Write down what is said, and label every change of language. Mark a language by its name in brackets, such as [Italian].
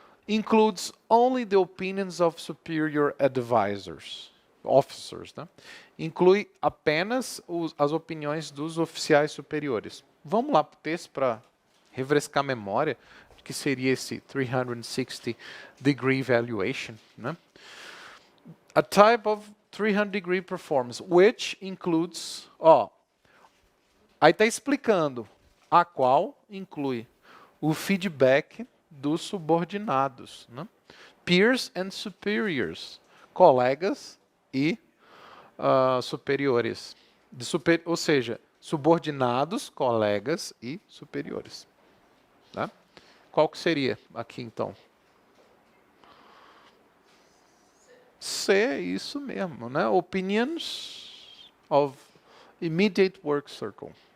[English] Includes only the opinions of superior officers. [Portuguese] Né? Inclui apenas as opiniões dos oficiais superiores. Vamos lá para o texto para refrescar a memória do que seria esse 360-degree evaluation. Né? [English] A type of 300-degree performance, which includes... [Portuguese] aí está explicando a qual inclui o feedback dos subordinados, né? [English] Peers and superiors, [Portuguese] colegas e superiores. Ou seja, subordinados, colegas e superiores. Tá? Qual que seria aqui, então? C, isso mesmo, né? [English] Opinions of immediate work circle.